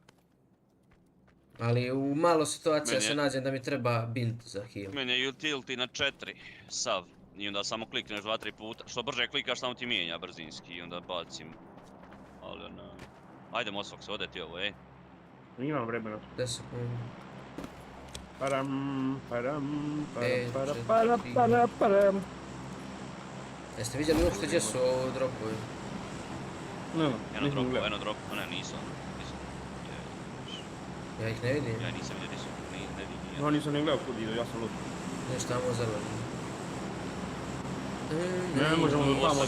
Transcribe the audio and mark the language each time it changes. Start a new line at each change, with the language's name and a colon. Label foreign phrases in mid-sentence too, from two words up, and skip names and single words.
Bosnian: Ali u malo situacija Meni je- se nađem da mi treba bint za heal. Meni je utility na 4, sav. I onda samo klikneš 2-3 puta. Što brže klikaš, samo ti mijenja brzinski i onda bacim. Ali onaj... Ajde Mosfox, ode ti ovo, ej. Imam vremena. 10 sekundi. Param, param, Pet, param, četiri. param, param, param. Jeste vidjeli uopšte gdje su ovo dropovi? No, Eno drop, ne nisam. Ja ih ne vidim. Ja nisam vidio di su, ne vidim. No, nisam ni gledao kud idu, ja sam lud. Nešto tamo zeleno. Ne možemo do tamo